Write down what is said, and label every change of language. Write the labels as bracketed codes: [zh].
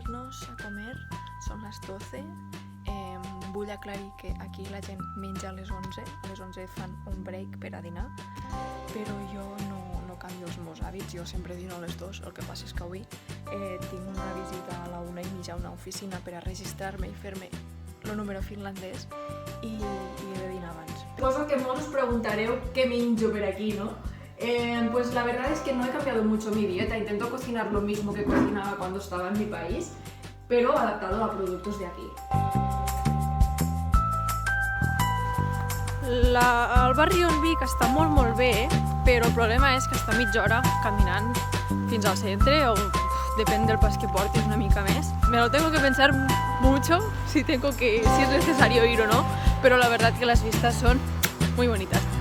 [ca] A comer, són les 12, vull aclarir que aquí la gent menja a les 11 fan un break per a dinar, però jo no canvio els meus hàbits, jo sempre dino a les 2, el que passa és que avui tinc una visita a la 1:30 a una oficina per a registrar-me i fer-me el número finlandès i he de dinar abans. Supongo que molts us preguntareu qué menjo per aquí, ¿no? [es] Pues la verdad es que no he cambiado mucho mi dieta, intento cocinar lo mismo que cocinaba cuando estaba en mi país, pero adaptado a productos de aquí. [ca] El barri on vic està molt bé, però el problema és que està mitja hora caminant fins al centre, o depèn del pas que portis, una mica més. [es] Me lo tengo que pensar mucho si es necesario ir o no, pero la verdad que las vistas son muy bonitas.